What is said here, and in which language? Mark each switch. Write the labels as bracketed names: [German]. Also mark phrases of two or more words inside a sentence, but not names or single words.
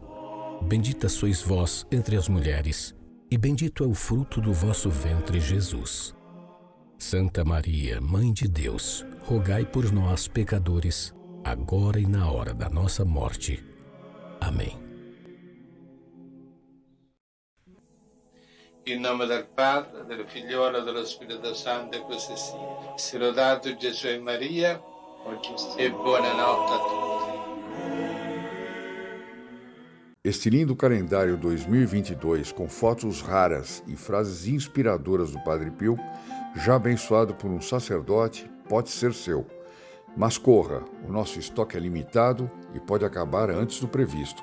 [Portuguese] Bendita sois vós entre as mulheres, e bendito é o fruto do vosso ventre, Jesus. Santa Maria, Mãe de Deus, rogai por nós, pecadores, agora e na hora da nossa morte. Amém. [Italian] In nome del Padre, del Figliolo e dello Spirito Santo, e così sia. Sia lodato Gesù e Maria, e buonanotte a tutti. [Portuguese] Este lindo calendário 2022, com fotos raras e frases inspiradoras do Padre Pio, já abençoado por um sacerdote, pode ser seu. Mas corra, o nosso estoque é limitado e pode acabar antes do previsto.